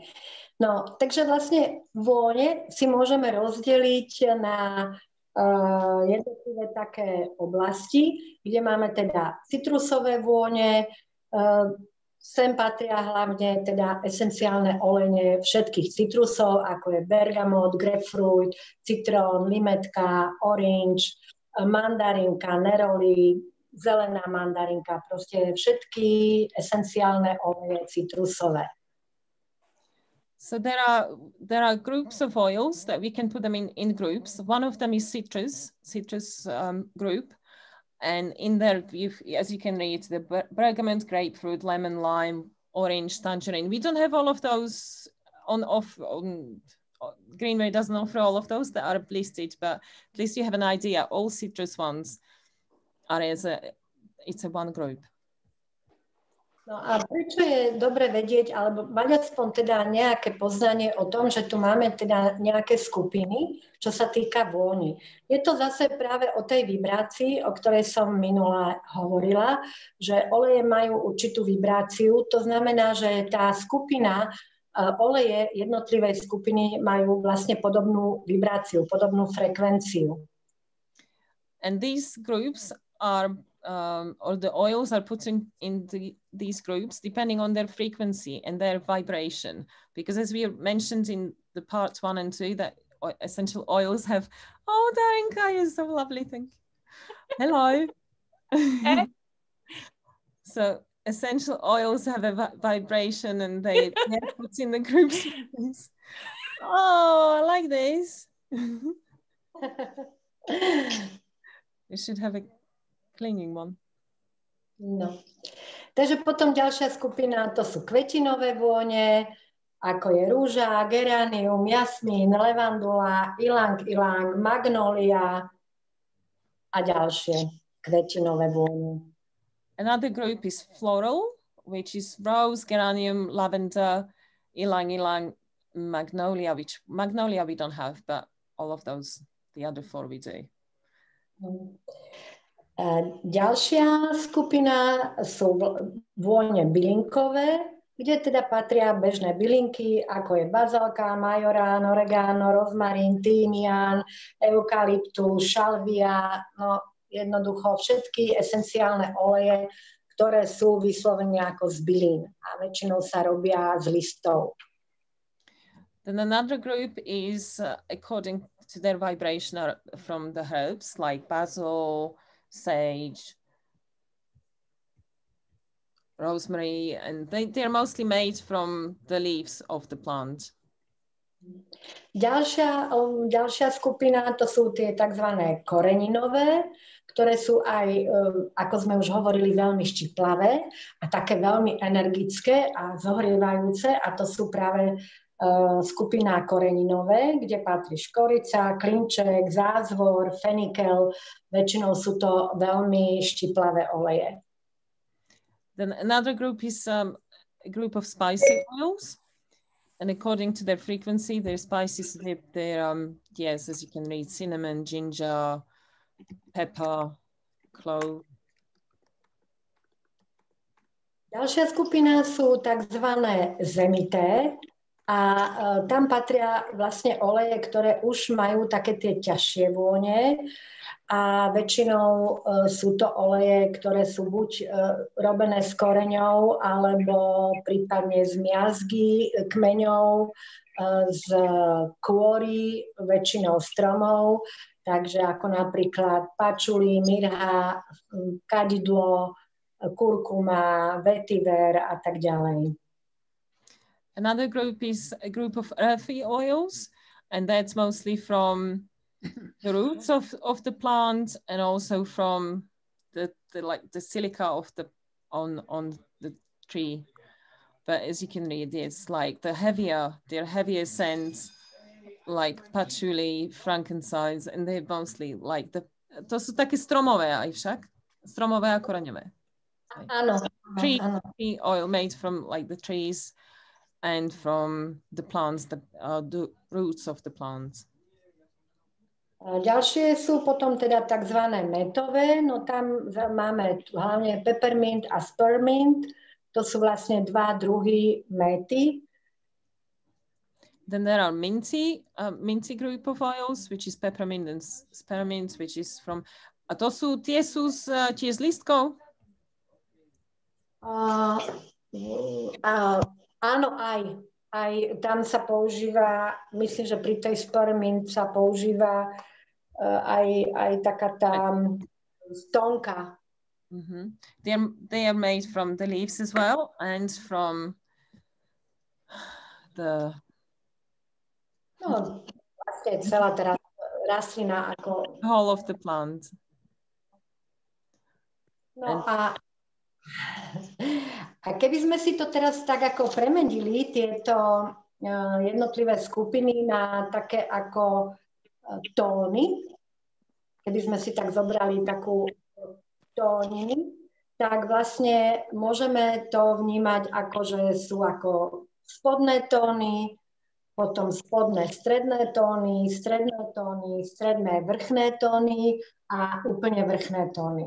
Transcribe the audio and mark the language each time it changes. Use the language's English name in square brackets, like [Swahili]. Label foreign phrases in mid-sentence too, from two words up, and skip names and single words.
[Slovak] No, takže vlastne vône si môžeme rozdeliť na jednotlivé také oblasti, kde máme teda citrusové vône, sem patria hlavne teda esenciálne olejne všetkých citrusov, ako je bergamot, grapefruit, citrón, limetka, orange, mandarinka, neroli, zelená mandarinka, proste všetky esenciálne oleje citrusové. [English] So there are groups of oils that we can put them in groups. One of them is citrus group. And in there, as you can read, the bergamot, grapefruit, lemon, lime, orange, tangerine. We don't have all of those on Greenway doesn't offer all of those that are listed, but at least you have an idea. All citrus ones are it's a one group. [Slovak] No a prečo je dobre vedieť, alebo mať aspoň teda nejaké poznanie o tom, že tu máme teda nejaké skupiny, čo sa týka vôni. Je to zase práve o tej vibrácii, o ktorej som minule hovorila, že oleje majú určitú vibráciu, to znamená, že tá skupina oleje jednotlivej skupiny majú vlastne podobnú vibráciu, podobnú frekvenciu. [English] And these groups are or the oils are put in these groups depending on their frequency and their vibration, because as we mentioned in the parts 1 and 2 that essential oils have, oh Darinka, you're so lovely, thank you. Hello. So essential oils have a vibration and they are put in the groups. Oh, I like this. We should have a cleaning one. [Slovak] No. Takže potom ďalšia skupina, to sú kvetinové vône, ako je rúža, geranium, jasmín, levandula, ilang-ilang, magnolia a ďalšie kvetinové vône. [English] Another group is floral, which is rose, geranium, lavender, ilang-ilang, magnolia, which magnolia we don't have, but all of those, the other 4 we do. [Slovak] Ďalšia skupina sú vône bylinkové, kde teda patria bežné bylinky, ako je bazálka, majorán, oregano, rozmarín, týmián, eukalyptus, šalvia, no jednoducho všetky esenciálne oleje, ktoré sú vyslovene ako z bylín a väčšinou sa robia z listov. [English] Then another group is according to their vibration from the herbs like basil, sage, rosemary, and they're mostly made from the leaves of the plant. [Slovak] Ďalšia skupina, to sú tie tzv. Koreninové, ktoré sú aj, ako sme už hovorili, veľmi štiplavé a také veľmi energické a zohrievajúce, a to sú práve skupina koreninové, kde patrí škorica, klinček, zázvor, fenikel. Väčšinou sú to veľmi štiplavé oleje. [English] Then another group is a group of spicy oils, and according to their frequency, their spices, yes, as you can read, cinnamon, ginger, pepper, clove. [Slovak] Ďalšia skupina sú tzv. Zemité, a tam patria vlastne oleje, ktoré už majú také tie ťažšie vône a väčšinou sú to oleje, ktoré sú buď robené s koreňou alebo prípadne z miazgy kmeňov, z kôry, väčšinou stromov, takže ako napríklad pačuli, mirha, kadidlo, kurkuma, vetiver a tak ďalej. [English] Another group is a group of earthy oils, and that's mostly from the roots of the plant and also from the silica of the on the tree. But as you can read, it's like they're heavier scents like patchouli, frankincense, and they're mostly like [Slovak] to sú také stromové aj však, stromové a koreňové. Áno. [English] Tree oil made from like the trees and from the plants, the roots of the plants. [Slovak] Ďalšie sú potom teda tzv. Metové, no tam máme hlavne peppermint a spearmint, To sú vlastne dva druhy méty. [English] Then there are minty group of oils, which is peppermint and spearmint, which is from... [Slovak] A to sú tiež z lístkov? Áno, aj tam sa používa, myslím, že pri tej spearmint sa používa aj taká tá stonka. Mm-hmm. [English] They are made from the leaves as well and from the... [Slovak] No, vlastne celá tá rastlina ako... [English] whole of the plant. [Slovak] No a keby sme si to teraz tak ako premenili, tieto jednotlivé skupiny na také ako tóny, keby sme si tak zobrali takú tóniny, tak vlastne môžeme to vnímať ako, že sú ako spodné tóny, potom spodné stredné tóny, stredné vrchné tóny a úplne vrchné tóny.